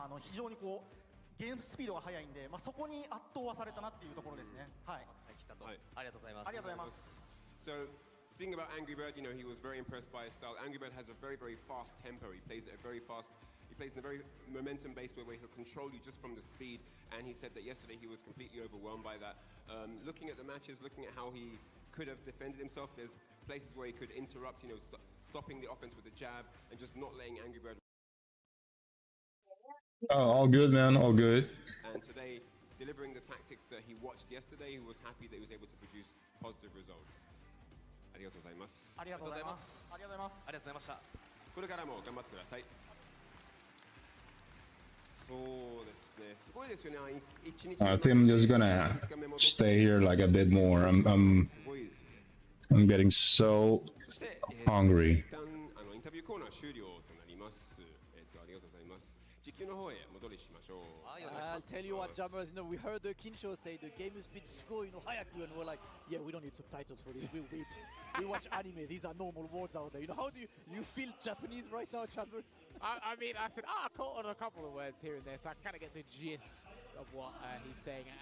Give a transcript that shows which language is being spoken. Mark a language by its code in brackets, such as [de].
[ja] 非常にこうゲームスピードが速いんで、そこに圧倒はされたなっていうところですね。はい。ありがとうございます。ありがとうございます。 [en] So, speaking about Angry Bird, he was very impressed by his style. Angry Bird has a very, very fast tempo. He plays it very fast. He plays in a very momentum-based way where he'll control you just from the speed. And he said that yesterday he was completely overwhelmed by that. Looking at the matches, looking at how he could have defended himself, there's places where he could interrupt, stopping the offense with a jab and just not letting Angry Bird. Oh, all good, man. All good. And today, delivering the tactics that he watched yesterday, he was happy that he was able to produce positive results. [ja] ありがとうございます。ありがとうございます。ありがとうございます。ありがとうございました。これからも頑張ってください。そうですね。すごいですよね。一日。 [en] I think I'm just gonna stay here like a bit more. I'm getting so hungry. [ja] 一旦インタビューコーナー終了となります。ありがとうございます。実況の方へ戻りしましょう。 [en] I'll tell you what, Jammers, we heard the Kimcho say the game speed go, hayaku, and we're like, yeah, we don't need subtitles for this, we're weeps. We watch anime, these are normal words out there. How do you feel Japanese right now, Jammers? I mean, I said, I caught on a couple of words here and there, so I kind of get the gist of what he's saying.